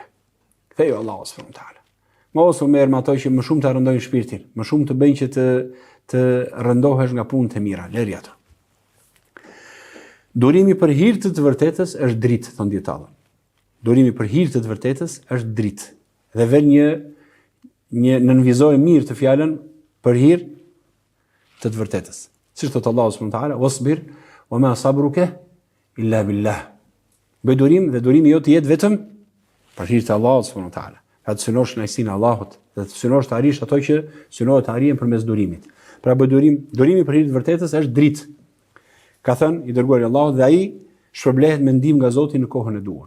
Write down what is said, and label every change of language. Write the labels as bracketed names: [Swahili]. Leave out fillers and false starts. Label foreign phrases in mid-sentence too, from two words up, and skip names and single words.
[Albanian] Fejo Allahu [Arabic] سبحانه وتعالى. [Albanian] Mos u merr me ato që më shumë të rëndojnë shpirtin, më shumë të bëjnë që të rëndohesh nga punët e mira, lëri ato. Durimi për hir të të vërtetës është dritë, thon dietarët. Durimi për hir të të vërtetës është dritë. Dhe vjen një nënvizoj mirë të fjalën për hir të të vërtetës. Siç thot [Arabic] الله سبحانه وتعالى, "واصبر وما صبرك إلا بالله." [Albanian] Bëj durim dhe durimi jot të jetë vetëm për hir të Allahut [Arabic] سبحانه وتعالى. [Albanian] Pra të synosh kënaqësinë e Allahut dhe të synosh të arrish ato që synohet të arrihen përmes durimit. Pra bëj durimi për hir të vërtetës është dritë. Ka thënë i dërguari i Allahut dhe ai shpërblehet me ndihmë nga Zoti në kohën e duhur.